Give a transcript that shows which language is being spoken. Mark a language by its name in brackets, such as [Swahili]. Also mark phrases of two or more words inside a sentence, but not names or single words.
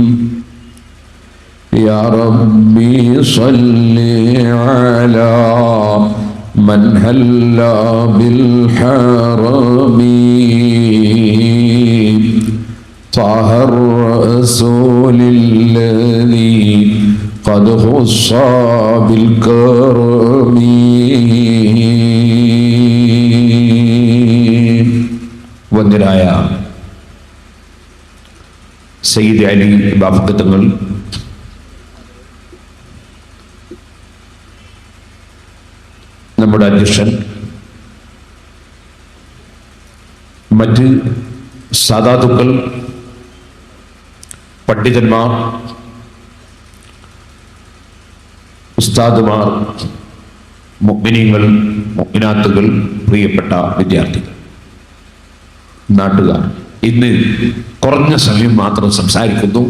[Arabic] يا ربي صل على من هل بالحرم طه الرسول الذي قد خص بالكرم. [Malayalam] വന്ദനായ സയ്യിദ് അലി ബാഫഖ് തങ്ങൾ, നമ്മുടെ അധ്യക്ഷൻ, മറ്റ് സാദാത്തുക്കൾ, പണ്ഡിതന്മാർ, ഉസ്താദുമാർ, മുഅ്മിനീങ്ങൾ, മുഅ്മിനാത്തുകൾ, പ്രിയപ്പെട്ട വിദ്യാർത്ഥികൾ, നാട്ടുകാർ, ഇന്ന് കുറഞ്ഞ സമയം മാത്രം സംസാരിക്കുന്നു.